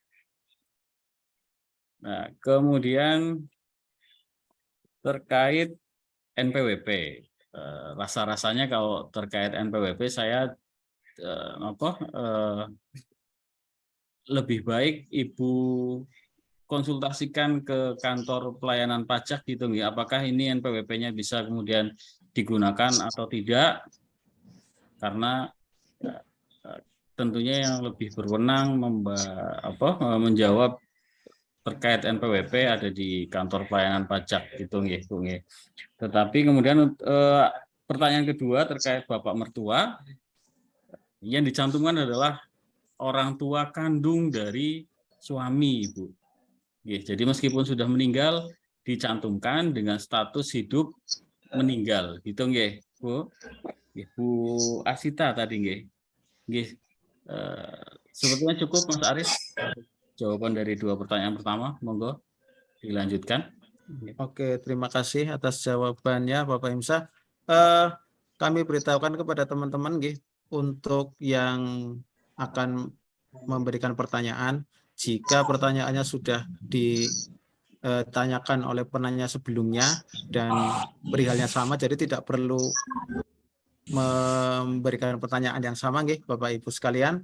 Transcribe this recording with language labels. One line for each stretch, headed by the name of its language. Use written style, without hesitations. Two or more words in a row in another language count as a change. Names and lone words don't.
Indonesian: Nah, kemudian terkait NPWP, rasa-rasanya kalau terkait NPWP saya lebih baik Ibu konsultasikan ke kantor pelayanan pajak gitu ya. Apakah ini NPWP-nya bisa kemudian digunakan atau tidak? Karena tentunya yang lebih berwenang menjawab terkait NPWP ada di kantor pelayanan pajak gitu nggih, Bu nggih. Tetapi kemudian pertanyaan kedua terkait Bapak mertua yang dicantumkan adalah orang tua kandung dari suami, Ibu. Jadi meskipun sudah meninggal dicantumkan dengan status hidup meninggal, gitu nggih, Bu. Bu Asita tadi nggih. Sepertinya cukup Mas Aris jawaban dari dua pertanyaan pertama, monggo dilanjutkan. Oke, terima kasih atas jawabannya Bapak Imsa. Kami beritahukan kepada teman-teman untuk yang akan memberikan pertanyaan, jika pertanyaannya sudah ditanyakan oleh penanya sebelumnya dan perihalnya sama, jadi tidak perlu memberikan pertanyaan yang sama Bapak Ibu sekalian.